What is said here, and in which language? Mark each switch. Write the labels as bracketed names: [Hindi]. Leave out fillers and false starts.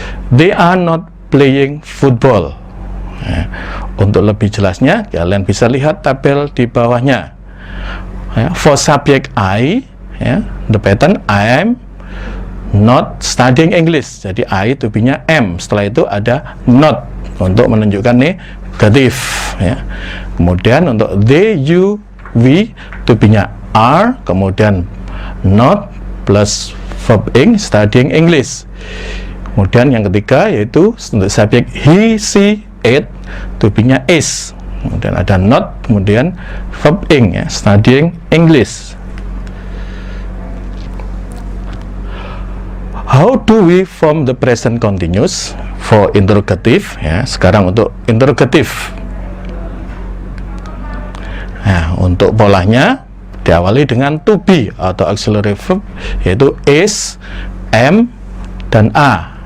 [English] They are not playing football. [Indonesian] Ya, untuk lebih jelasnya kalian bisa lihat tabel di bawahnya. [English] Ya, for subject I, ya, the pattern I am not studying English. [Indonesian] Jadi I to be-nya am. Setelah itu ada not untuk menunjukkan negatif. Ya. Kemudian untuk they, you, we to be-nya are. Kemudian not plus verb ing, studying English. Kemudian yang ketiga yaitu untuk subjek he, she, it, to be-nya is. Kemudian ada not, kemudian verb ing ya, studying English. [English] How do we form the present continuous for interrogative? [Indonesian] Ya, sekarang untuk interrogative. Nah, untuk polanya diawali dengan to be atau auxiliary verb yaitu is, am, dan are.